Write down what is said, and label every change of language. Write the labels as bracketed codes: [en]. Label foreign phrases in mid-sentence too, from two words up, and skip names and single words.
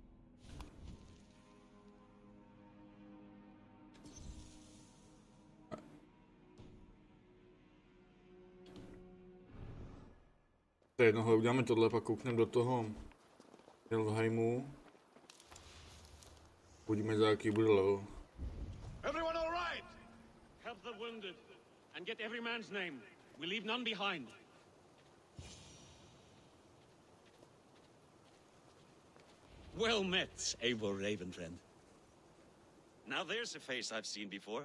[cs] To je jedno, uděláme tohle, pak koukneme do toho Helheimu. Budíme za jaký bude level. [en] Everyone all right? Help the wounded and get every man's name. We leave none behind. Well met, Eivor Ravenfriend. Now there's a face I've seen before.